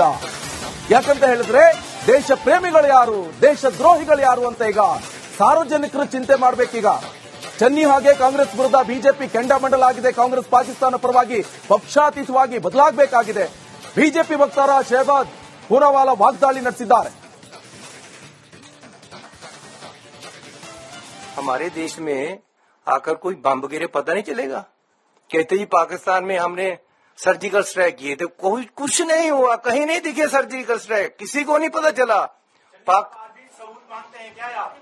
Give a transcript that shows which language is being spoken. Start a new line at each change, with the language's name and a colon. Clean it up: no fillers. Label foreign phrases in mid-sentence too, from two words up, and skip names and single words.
Kannada: ಯಾಕಂತ ಹೇಳಿದ್ರೆ ದೇಶ ಪ್ರೇಮಿಗಳು ಯಾರು, ದೇಶ ದ್ರೋಹಿಗಳು ಯಾರು ಅಂತ ಈಗ ಸಾರ್ವಜನಿಕರು ಚಿಂತೆ ಮಾಡಬೇಕೀಗ. ಚನ್ನಿ ಹಾಗೆ ಕಾಂಗ್ರೆಸ್ ವಿರುದ್ಧ ಬಿಜೆಪಿ ಕೆಂಡಾಮಂಡಲ ಆಗಿದೆ. ಕಾಂಗ್ರೆಸ್ ಪಾಕಿಸ್ತಾನ ಪರವಾಗಿ ಪಕ್ಷಾತೀತವಾಗಿ ಬದಲಾಗಬೇಕಾಗಿದೆ. ಬಿಜೆಪಿ ವಕ್ತಾರ ಶಹಬಾದ್ ಪೂನಾವಾಲಾ ವಾಗ್ದಾಳಿ ನಡೆಸಿದ್ದಾರೆ.
Hindi: हमारे देश में आकर कोई बम गिरे पता नहीं चलेगा. कहते जी पाकिस्तान में हमने
English: surgical strike
Hindi: किए थे, कोई कुछ नहीं हुआ, कहीं नहीं दिखे
English: surgical strike,
Hindi: किसी को नहीं पता चला. सबूत मांगते हैं क्या आप?